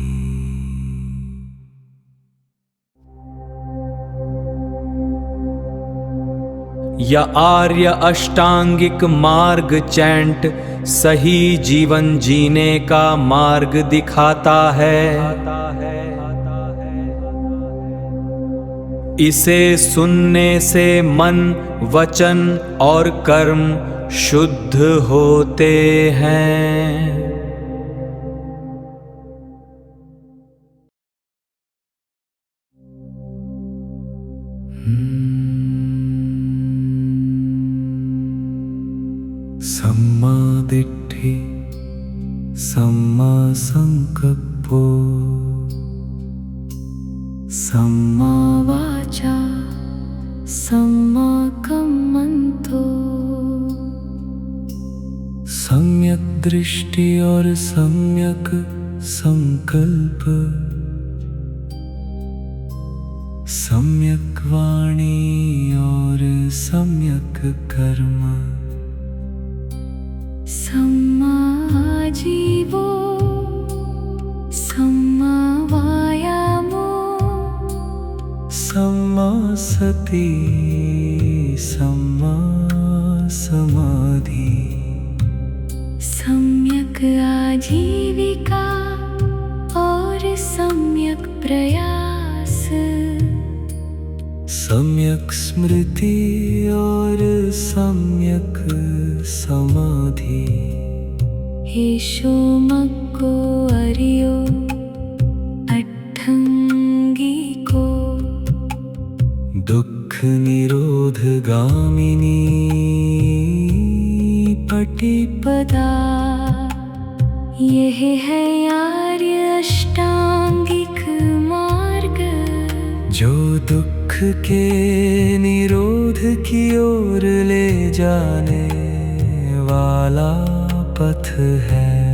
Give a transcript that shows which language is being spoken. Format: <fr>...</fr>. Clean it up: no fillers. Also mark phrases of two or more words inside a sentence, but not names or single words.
<hi>यह आर्य अष्टांगिक मार्ग चैंट सही जीवन जीने का मार्ग दिखाता है। इसे सुनने से मन, वचन और कर्म शुद्ध होते हैं।</hi> <pi>सम्मा दिट्ठि सम्मा संकप्पो सम्मा वाचा सम्मा कम्मन्तो।</pi> <hi>सम्यक दृष्टि और सम्यक संकल्प, सम्यक वाणी और सम्यक कर्म।</hi> <pi>सम्मा आजीवो सम्मा वायामो सम्मा सति सम्मा समाधि।</pi> <hi>सम्यक आजीविका और सम्यक प्रयास, सम्यक स्मृति और सम्यक समाधि।</hi> <pi>हेशो मक्को अरियो अट्ठंगी को। दुख निरोध गामिनी पटिपदा।</pi> <hi>यह है आर्य अष्टांगिक मार्ग, जो दुख के निरोध की ओर ले जाने वाला पथ है।</hi>